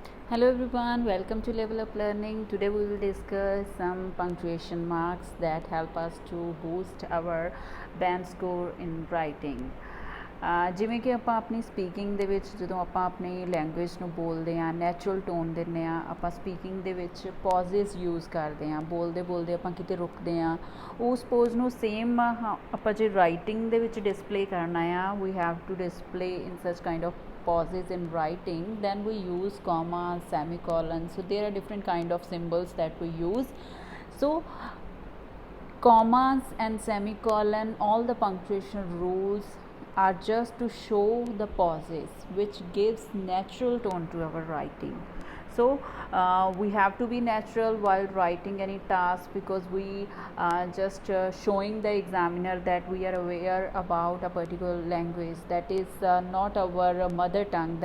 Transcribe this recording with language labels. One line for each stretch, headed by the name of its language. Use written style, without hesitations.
English: Hello everyone, welcome to Level Up Learning. Today we will discuss some punctuation marks that help us to boost our band score in writing.
Punjabi: ਜਿਵੇਂ ਕਿ ਆਪਾਂ ਆਪਣੀ speaking ਦੇ ਵਿੱਚ ਜਦੋਂ ਆਪਾਂ ਆਪਣੀ ਲੈਂਗੁਏਜ ਨੂੰ ਬੋਲਦੇ ਹਾਂ ਨੈਚੁਰਲ ਟੋਨ ਦਿੰਦੇ ਹਾਂ ਆਪਾਂ ਸਪੀਕਿੰਗ ਦੇ ਵਿੱਚ ਪੌਜ਼ਸ ਯੂਜ਼ ਕਰਦੇ ਹਾਂ ਬੋਲਦੇ ਬੋਲਦੇ ਆਪਾਂ ਕਿਤੇ ਰੁਕਦੇ ਹਾਂ ਉਸ ਪੋਜ਼ ਨੂੰ ਸੇਮ ਆਪਾਂ ਜੇ ਰਾਈਟਿੰਗ ਦੇ ਵਿੱਚ ਡਿਸਪਲੇ ਕਰਨਾ ਆ
English: We have to display in such kind of pauses in writing, then we use comma, semicolon. So there are different kind of symbols that we use. So commas and semicolon, all the punctuation rules are just to show the pauses, which gives natural tone to our writing. So we have to be natural while writing any task, because we just showing the examiner that we are aware about a particular language that is not our mother tongue.